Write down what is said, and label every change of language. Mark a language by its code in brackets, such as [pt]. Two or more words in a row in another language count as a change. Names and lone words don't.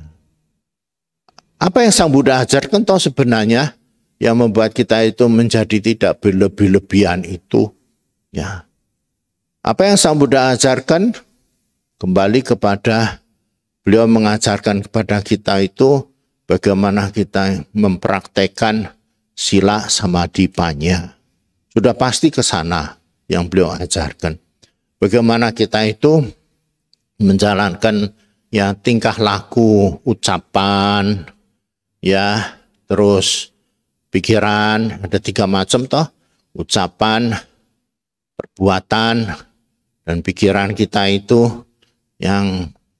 [id] Apa yang Sang Buddha ajarkan toh sebenarnya yang membuat kita itu menjadi tidak berlebih-lebihan itu. Ya. Apa yang Sang Buddha ajarkan kembali kepada beliau mengajarkan kepada kita itu bagaimana kita mempraktekkan [pi] sila samadhi panya. [id] Sudah pasti ke sana yang beliau ajarkan. Bagaimana kita itu menjalankan ya tingkah laku, ucapan, ya terus pikiran, ada 3 macam toh, ucapan, perbuatan, dan pikiran kita itu yang